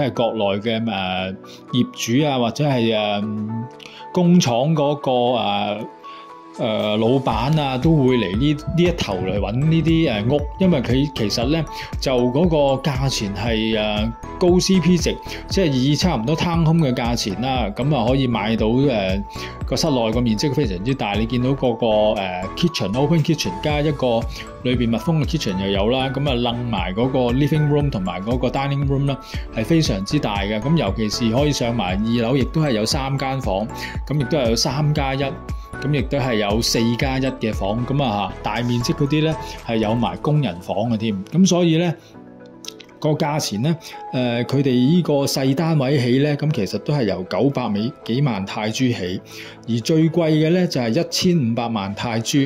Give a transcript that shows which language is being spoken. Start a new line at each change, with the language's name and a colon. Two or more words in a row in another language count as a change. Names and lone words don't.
Cantonese: 係國內嘅業主啊或者係工廠嗰個老闆啊都會嚟呢一頭嚟揾呢啲屋，因為佢其實咧就嗰個價錢係高 CP 值，即係以差唔多
English: town home
Cantonese: 嘅價錢啦，咁啊可以買到個室內個面積非常之大，你見到個
English: kitchen open kitchen
Cantonese: 加一個裏邊密封嘅 kitchen 又有啦，咁啊楞埋嗰個
English: living room
Cantonese: 同埋嗰個
English: dining room
Cantonese: 啦，係非常之大嘅，咁尤其是可以上埋2樓，亦都係有3間房，咁亦都係有3+1。咁亦都係有4+1嘅房，咁啊大面積嗰啲咧係有埋工人房嘅添，咁所以咧個價錢咧，佢哋呢個細單位起咧，咁其實都係由900幾萬泰銖起，而最貴嘅咧就係1500萬泰銖。